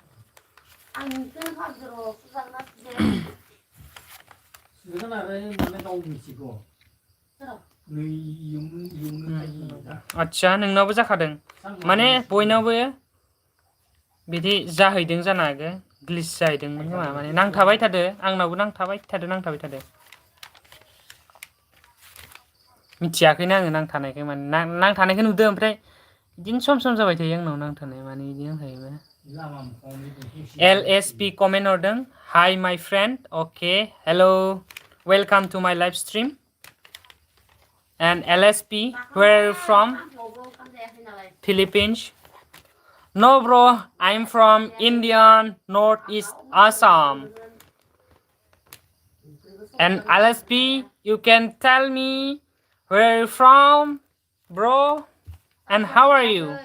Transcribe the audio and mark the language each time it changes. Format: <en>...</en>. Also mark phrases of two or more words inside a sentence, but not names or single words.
<brx>आदसा नोंनावबो जाखादों माने बयनावबो बिदि जाहैदों जानो हागौ ग्लिच जाहैदोंमोन खोमा माने नांथाबाय थादो आंनावबो नांथाबाय थादो मिथियाखैनो आङो नांथानायखौ माने नांथानायखौ नुदों ओमफ्राय बिदिनो सम सम जाबाय थायो आंनाव नांथानाय माने बिदि नांथायोबा</brx> <en>LSP कमेन्ट हरदों hi my friend okay hello welcome to my live stream and LSP where are you from Philippines No bro I'm from Indian Northeast Assam and LSP you can tell me where are you from bro and how are you</en>